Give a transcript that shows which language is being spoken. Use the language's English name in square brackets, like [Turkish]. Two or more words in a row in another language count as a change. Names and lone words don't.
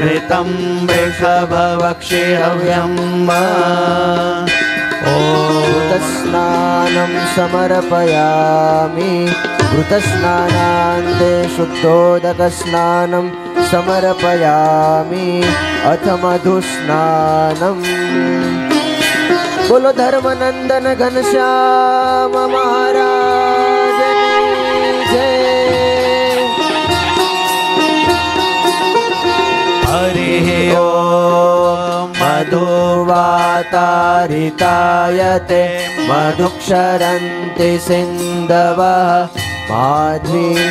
[Sanskrit] घृतं वृषभवक्षि हव्यम् घृतस्नानं समर्पयामि घृतस्नानान्ते शुद्धोदकस्नानं समर्पयामि अथ मधुस्नानम् [Hindi] बोलो धर्मनंदन घनश्याम महाराज की जय। [Sanskrit] हरिः ओम मधुवातारितायते मधुक्षरन्ति सिन्धवः माध्वी